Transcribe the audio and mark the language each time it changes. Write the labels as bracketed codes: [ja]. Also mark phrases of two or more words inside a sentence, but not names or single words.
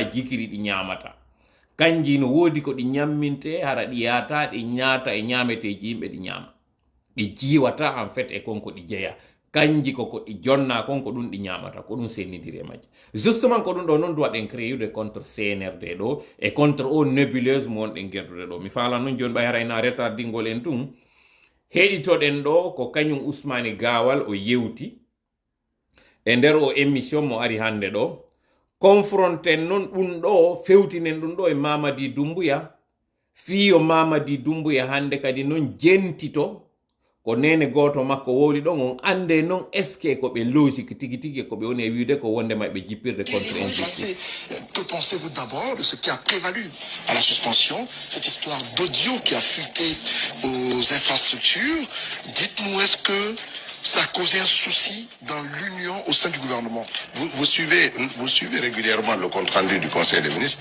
[ff] jikiri ɗi ñamata kanji no woodi ko ɗi ñamminte hara ɗi yata ɗi ñaata e ñameteji yimɓe ɗi ñama ɗi jiwata [fr] en fait [ff] e konko ɗi jeeya kanji koko ɗi jonna konko ɗum ɗi ñamata ko ɗum sennidiri e majji justement ko ɗum ɗo noon duwaɗen créude contre CNRD ɗo e contre o nébuleuse mo wonɗen gerdude ɗo mi faala noon joni ɓay harayna retardingol en tun heɗitoɗen ɗo ko kañum Ousmane Gawal o yewti e nder o émission mo ari hande ɗo confronten noon ɗum ɗo fewtinen ɗum ɗo e Mamadi Doumbouya fiyo Mamadi Doumbouya hande kadi noon jentito ko nene goto makko wowli ɗon on ande noon [fr] est ce que [ff] ko ɓe logique tigi tigi ko ɓe woni e wiide ko wondema ɓe jippirde [fr] contre injustice. Que pensez-vous d'abord de ce qui a prévalu à la suspension, cette histoire d'audio qui a fuité aux infrastructures? Dites-nous, est-ce que ça a causé un souci dans l'union au sein du gouvernement? Vous suivez régulièrement le compte-rendu du Conseil des ministres.